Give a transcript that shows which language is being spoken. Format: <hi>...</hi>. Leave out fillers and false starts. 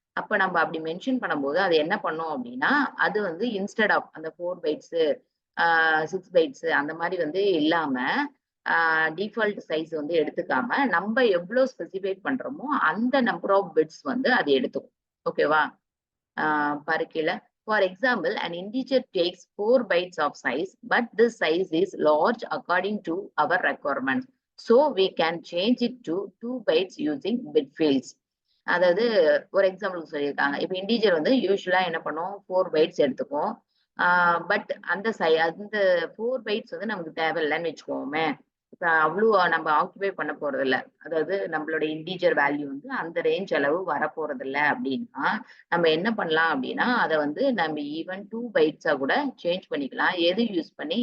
<ta>அப்ப நம்ம அப்படி மென்ஷன் பண்ணும்போது அது என்ன பண்ணும் அப்படின்னா அது வந்து இன்ஸ்டெட் ஆஃப் அந்த 4 பைட்ஸ் 6 பைட்ஸ் அந்த மாதிரி வந்து இல்லாம டிஃபால்ட் சைஸ் வந்து எடுத்துக்காம நம்ம எவ்வளவு ஸ்பெசிஃபை பண்றோமோ அந்த நம்பர் ஆஃப் பிட்ஸ் வந்து அது எடுத்துக்கும். ஓகேவா? பாரு கீழே.</ta> <en>For example, an integer takes 4 bytes of size, but this size is large according to our requirements. So we can change it to 2 bytes using bit fields.</en> <ta>அதாவது ஒரு எக்ஸாம்பிளுக்கு சொல்லியிருக்காங்க. இப்போ இண்டீஜர் வந்து யூஸ்வலா என்ன பண்ணும், 4 பைட்ஸ் எடுத்துக்கும். பட் அந்த 4 பைட்ஸ் வந்து நமக்கு தேவையில்லைன்னு வச்சுக்கோமே. இப்ப அவ்வளோ நம்ம ஆக்குபை பண்ண போறது இல்லை, அதாவது நம்மளோட இண்டீஜர் வேல்யூ வந்து அந்த ரேஞ்ச் அளவு வரப்போறது இல்லை அப்படின்னா நம்ம என்ன பண்ணலாம் அப்படின்னா அதை வந்து நம்ம ஈவன் 2 பைட்ஸா கூட சேஞ்ச் பண்ணிக்கலாம். எது யூஸ் பண்ணி?</ta>